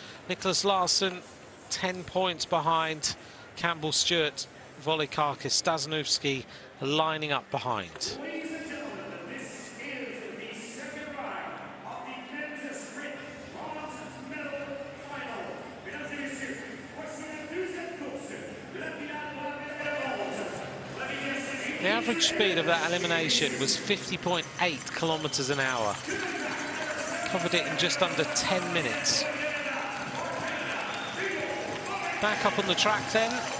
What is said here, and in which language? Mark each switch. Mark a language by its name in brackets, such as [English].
[English] Nicholas Larsen 10 points behind Campbell Stewart. Velodrome, Stasinowski lining up behind. Ladies and gentlemen, this is the second round of the Madison Sprints bronze medal final. [French] Mesdames et messieurs, voici la deuxième course. [English] The average speed of that elimination was 50.8 kilometers an hour. Covered it in just under 10 minutes. Back up on the track then.